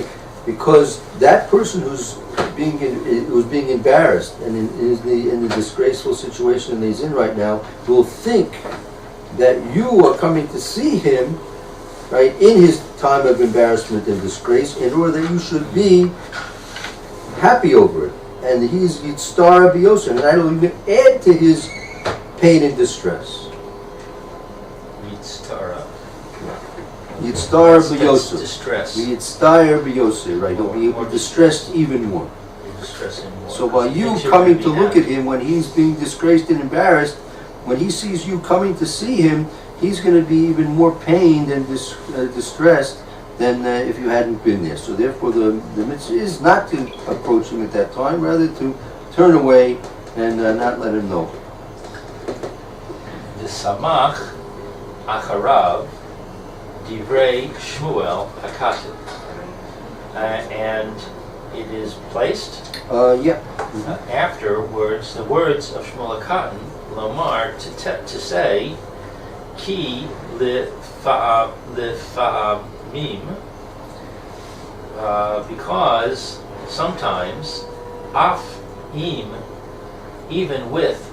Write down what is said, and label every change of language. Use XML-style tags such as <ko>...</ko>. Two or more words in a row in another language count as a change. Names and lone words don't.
<en>Because that person who's being embarrassed and in the disgraceful situation that he's in right now will think that you are coming to see him, right, in his time of embarrassment and disgrace, in order that you should be happy over it. And he's</en> <he>יצטער ביותר,</he> <en>and that'll even add to his pain and distress.</en> <he>יצטער ביותר.</he> <en>Distress.</en> <he>יצטער ביותר,</he> <en>right? He'll be distressed even more. So by you coming to look at him when he's being disgraced and embarrassed, when he sees you coming to see him, he's going to be even more pained and distressed than if you hadn't been there. So therefore the mitzvah is not to approach him at that time, rather to turn away and not let him know.</en> <he>וסמך אחריו דברי שמואל הקטן.</he> <en>And it is placed afterwards the words of Shmuel HaKatan, Lomar, to say, Ki lifa'amim, because sometimes,</en> <he>אף אם,</he> <en>even with</en>